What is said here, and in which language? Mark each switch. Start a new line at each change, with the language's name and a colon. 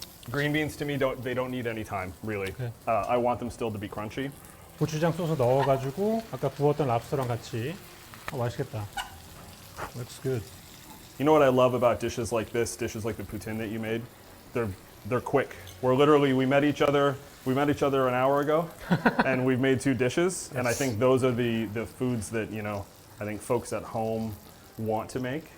English: Green beans to me don't need any time really. Okay. I want them still to be crunchy.
Korean: 고추장 소스 넣어가지고 아까 구웠던 랍스터랑 같이 맛있겠다.
English: Looks good. You know what I love about dishes like this, dishes like the poutine that you made? They're quick. We met each other an hour ago, and we've made 2 dishes. Yes. And I think those are the foods that I think folks at home want to make.